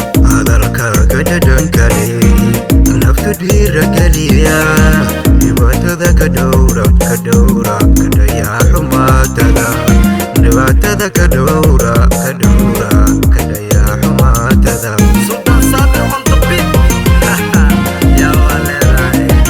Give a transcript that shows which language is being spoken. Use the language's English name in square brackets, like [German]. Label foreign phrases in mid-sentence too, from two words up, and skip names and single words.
[Somali] Hadalkaaga dhadhanka leh, naftu dhiirigeliya. Dhibaatada ka dhowra, ka dhowra, ka dhayaa xumaadada. Dhibaatada ka dhowra, ka dhowra, ka dhayaa xumaadada. [English] Sultan Saabir on the beat. [Somali] Yaa waa leedahay.